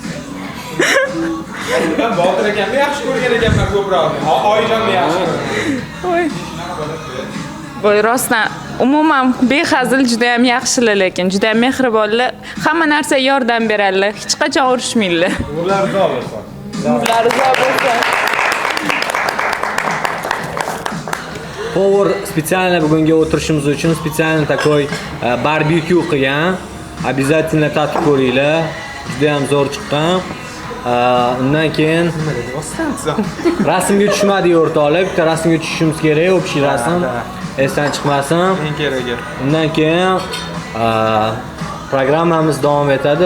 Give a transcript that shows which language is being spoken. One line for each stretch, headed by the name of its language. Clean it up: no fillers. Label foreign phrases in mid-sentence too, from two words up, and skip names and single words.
Uzbek: Ben Botir akamni yaxshi ko'rgan ekanman ko'proq. Oyjonni yaxshi. Voy rostdan umuman behazil juda ham yaxshilar, lekin juda ham mehribonlar. Hamma narsa yordam beradilar. Hech qachon urushmaydilar. Ular rizo bo'lsin. Ular rizo bo'lsin.
Russian: Повар специально
Uzbek: bugungi o'tirishimiz uchun
Russian: специально такой
Uzbek: barbekyu qilgan. Обязательно tatib ko'ringlar. Juda ham zo'r chiqqan. Undan keyin rasmga tushmadik o'rtoqlar. Bitta rasmga tushishimiz kerak, общий rasm. Esdan chiqmasin. Eng keragi. Undan keyin programmamiz davom etadi.